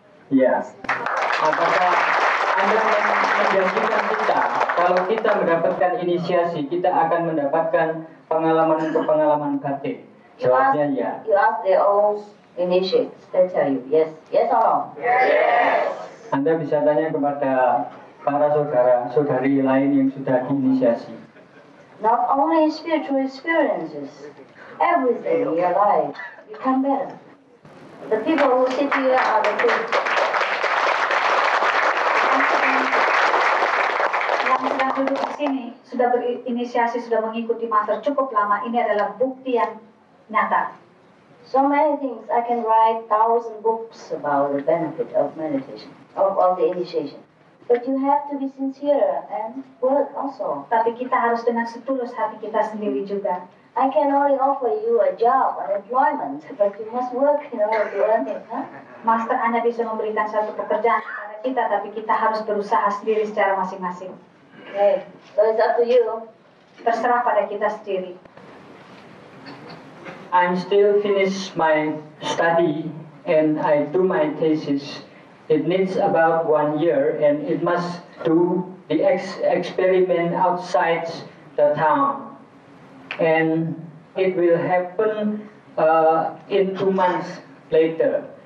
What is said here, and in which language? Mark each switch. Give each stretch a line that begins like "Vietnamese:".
English: Yes.
Indonesian: Apakah Anda menjanjikan kita, kalau kita mendapatkan inisiasi, kita akan mendapatkan pengalaman batin? Jawabnya ya.
English: You ask the old initiates, they tell you yes. Yes or no? Yes.
Indonesian: Anda bisa tanya kepada para saudara-saudari lain yang sudah diinisiasi.
English: Not only spiritual experiences, everything in your life become better. The people who sit here are the good.
Indonesian: Yang sedang duduk di sini, sudah berinisiasi, sudah mengikuti master cukup lama, ini adalah bukti yang nyata.
English: So many things. I can write 1,000 books about the benefit of meditation, of the initiation. But you have to be sincere and work also.
Indonesian: Tapi kita harus dengan setulus hati kita sendiri juga.
English: I can only offer you a job, an employment, but you must work in order to earn it, huh?
Indonesian: Master hanya bisa memberikan satu pekerjaan kepada kita, tapi kita harus berusaha sendiri secara masing-masing.
English: Okay, so it's up to you.
Indonesian: Terserah pada kita sendiri.
English: I'm still finish my study and I do my thesis. It needs about 1 year and it must do the experiment outside the town. And it will happen in 2 months later.